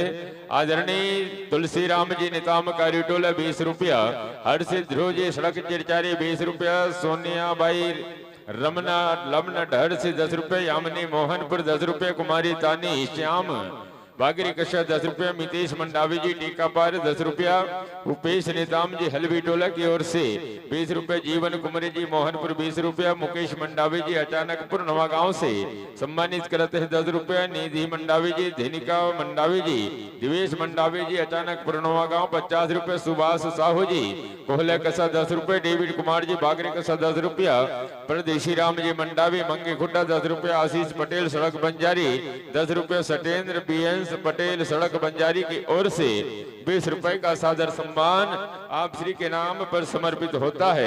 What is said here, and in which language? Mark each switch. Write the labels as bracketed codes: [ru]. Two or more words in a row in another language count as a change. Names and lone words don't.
[hi] आदरणीय तुलसी राम जी नेताम कारीटोला 20 रुपया, हर्षित ध्रुव जी सड़क चिरचारी 20 रुपया, सोनिया बाई रमना लमना ढर से 10 रुपये, यामिनी मोहनपुर 10 रुपये, कुमारी तानी श्याम बागरी कशा 10 रुपया, मितेश मंडावी जी टीका पार 10 रुपया, उपेश नेताम जी हलवी टोला की ओर से 20 रुपये, जीवन कुमारी जी मोहनपुर 20 रुपया, मुकेश मंडावी जी अचानकपुर नवागांव से सम्मानित करते हैं 10 रुपया, निधि मंडावी जी, धेनिका मंडावी जी, दिवेश मंडावी जी अचानकपुर नवागांव 50 रुपये, सुभाष साहू जी कोहला कसा 10 रुपये, डेविड कुमार जी बागरी कसा 10 रुपया, परदेशी राम जी मंडावी मंगे खुड्डा 10 रुपये, आशीष पटेल सड़क बंजारी 10 रुपये, सटेंद्र बीएंस पटेल सड़क बंजारी की ओर से 20 रुपए का सादर सम्मान आप श्री के नाम पर समर्पित होता है।